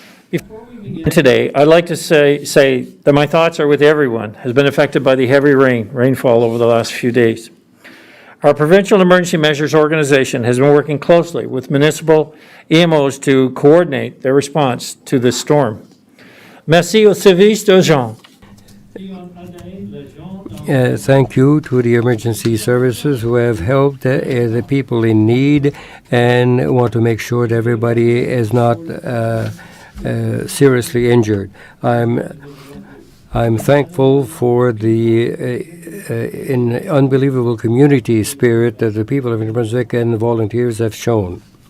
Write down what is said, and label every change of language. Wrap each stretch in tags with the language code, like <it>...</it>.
<en>Before we begin today, I'd like to say that my thoughts are with everyone who has been affected by the heavy rainfall over the last few days. Our Provincial Emergency Measures Organization has been working closely with municipal EMOs to coordinate their response to this storm.</en> <fr>Merci au service d'urgence.</fr> <en>Thank you to the emergency services who have helped the people in need and want to make sure that everybody is not seriously injured. I'm thankful for the unbelievable community spirit that the people of New Brunswick and the volunteers have shown.</en>